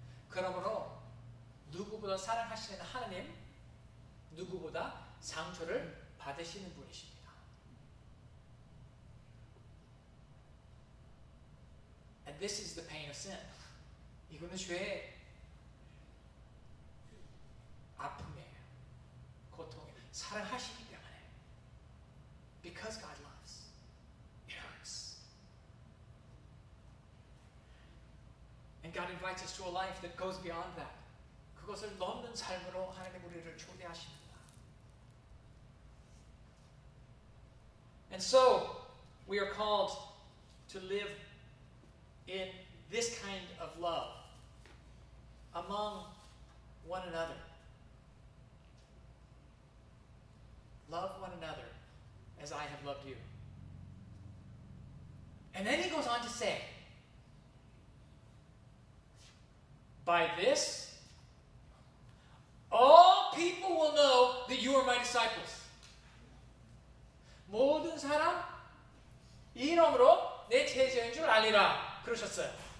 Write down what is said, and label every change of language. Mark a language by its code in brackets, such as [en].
[ko] 그러므로 누구보다 사랑하시는 하나님, 누구보다 상처를 받으시는 분이십니다. [en] And this is the pain of sin. [ko] 이거는 죄의 아픔이에요. 고통입니다. 사랑하시기 때문에. [en] Because God loves. It hurts. And God invites us to a life that goes beyond that. [ko] 그것을 넘는 삶으로 하나님 우리를 초대하십니다. [en] And so, we are called to live in this kind of love among one another. Love one another as I have loved you. And then he goes on to say, by this, all people will know that you are my disciples. [ko] 모든 사람 이 이름으로 내 제자인 줄 알리라 그러셨어요.